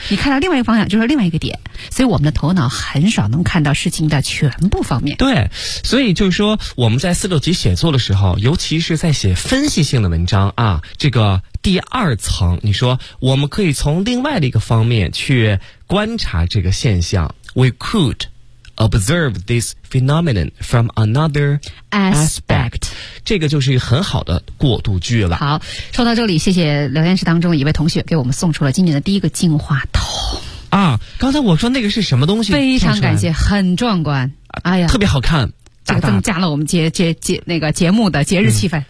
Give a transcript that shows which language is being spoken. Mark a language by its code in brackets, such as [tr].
[zh] 你看到另外一个方向，就是另外一个点。所以我们的头脑很少能看到事情的全部方面。对，所以就是说我们在四六级写作的时候，尤其是在写分析性的文章啊，这个。第二层，你说我们可以从另外的一个方面去观察这个现象。 [en] We could observe this phenomenon from another aspect. [zh] 这个就是一个很好的过渡句了。好，说到这里，谢谢聊天室当中的一位同学给我们送出了今年的第一个净化桶。啊，刚才我说那个是什么东西？非常感谢，很壮观。哎呀，特别好看。这个增加了我们节目的节日气氛。